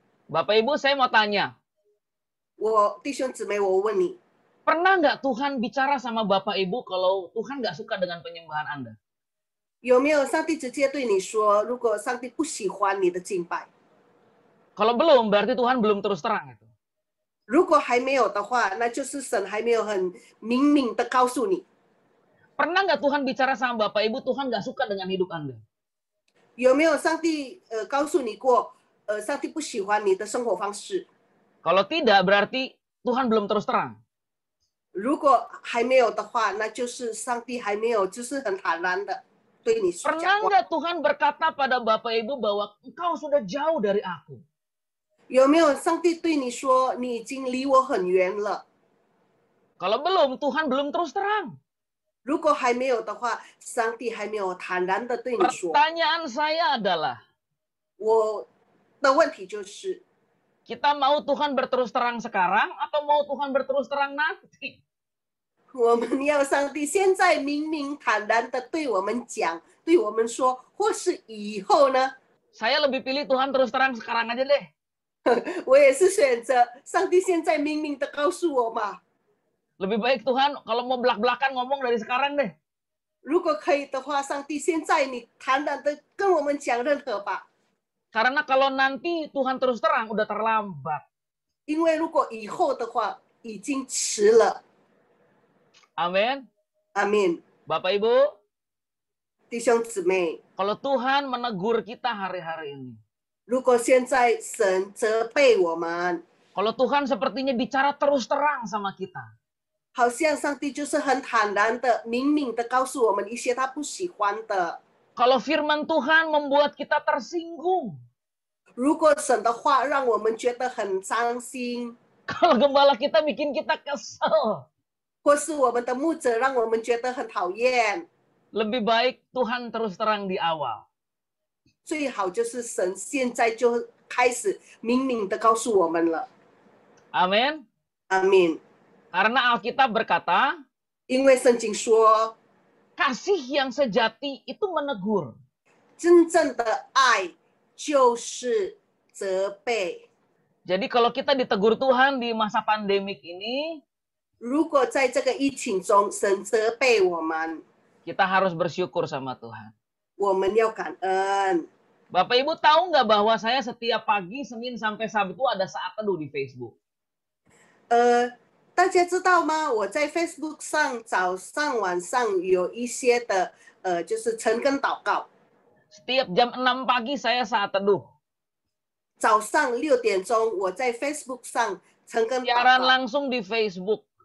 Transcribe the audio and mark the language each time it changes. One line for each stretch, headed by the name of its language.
Indonesian: Bapak Ibu, saya mau tanya,
Chinese: 我弟兄姊妹，我问你，
Indonesian: pernah nggak Tuhan bicara sama Bapak Ibu kalau Tuhan nggak suka dengan penyembahan Anda?
Chinese: 有没有上帝直接对你说，如果上帝不喜欢你的敬拜，
Indonesian: Kalau belum, berarti Tuhan belum terus terang itu.
Chinese: 如果还没有的话，那就是神还没有很明明的告诉你。
Indonesian: Pernah nggak Tuhan bicara sama Bapak Ibu, Tuhan nggak suka dengan hidup Anda?
Chinese: 有没有上帝告诉你过，上帝不喜欢你的生活方式？
Indonesian: Kalau tidak, berarti Tuhan belum terus terang.
Chinese: 如果还没有的话，那就是上帝还没有，就是很坦然的对你说
Indonesian: Pernah
Chinese: 讲话。
Indonesian: nggak Tuhan berkata pada Bapak Ibu bahwa engkau sudah jauh dari aku?
Chinese: 有没有上帝对你说，你已经离我很远了？
Indonesian: Kalau belum, Tuhan belum terus terang.
Chinese: 如果还没有的话，上帝还没有坦然的对你说。
Indonesian: Pertanyaan saya adalah,
Chinese: 我的问题就是，
Indonesian: kita mau Tuhan berterus terang sekarang atau mau Tuhan berterus terang nanti?
Chinese: 我们要上帝现在明明坦然的对我们讲，对我们说，或是以后呢？
Indonesian: Saya lebih pilih Tuhan terus terang sekarang aja deh.
Chinese: 我也是选择上帝现在明明的告诉我嘛。
Indonesian: Lebih baik Tuhan kalau mau belak-belakan ngomong dari sekarang deh.
Chinese: 如果可以的话，上帝现在你坦然的跟我们讲任何吧。
Indonesian: Karena kalau nanti Tuhan terus terang udah terlambat.
Chinese: 因为如果以后的话，已经迟了。
Indonesian: Amin.
Chinese: 阿门。
Indonesian: Bapak Ibu,
Chinese: 弟兄姊妹，
Indonesian: kalau Tuhan menegur kita hari-hari ini.
Chinese: 如果现在神责备我们，
Indonesian: Kalau Tuhan sepertinya bicara terus terang sama kita.
Chinese: 好像上帝就是很坦然的、明明的告诉我们一些他不喜欢的。
Indonesian: Kalau firman Tuhan membuat kita tersinggung.
Chinese: 如果神的话让我们觉得很伤心，
Indonesian: Kalau gembala kita bikin kita kesel.
Chinese: 或是我们的牧者让我们觉得很讨厌，
Indonesian: Lebih baik Tuhan terus terang di awal.
Chinese: 最好就是神现在就开始明明的告诉我们了。
Indonesian: Amin.
Chinese: 阿门。
Indonesian: Karena Alkitab berkata,
Chinese: 因为圣经说，
Indonesian: kasih yang sejati itu menegur.
Chinese: 真正的爱就是责备。
Indonesian: Jadi kalau kita ditegur Tuhan di masa pandemik ini,
Chinese: 如果在这个疫情中，神责备我们，
Indonesian: kita harus bersyukur sama Tuhan.
Chinese: 我们要感恩。
Indonesian: Bapak Ibu tahu nggak bahwa saya setiap pagi Senin sampai Sabtu ada saat teduh di Facebook.
Chinese: 大家知道吗？我在 Facebook 上早上、晚上有一些的就是晨更祷告。
Indonesian: Setiap jam 6 pagi saya saat teduh.
Chinese: 早上6点钟，我在 Facebook 上晨更祷
Indonesian: Siaran
Chinese: 告，
Indonesian: langsung di Facebook.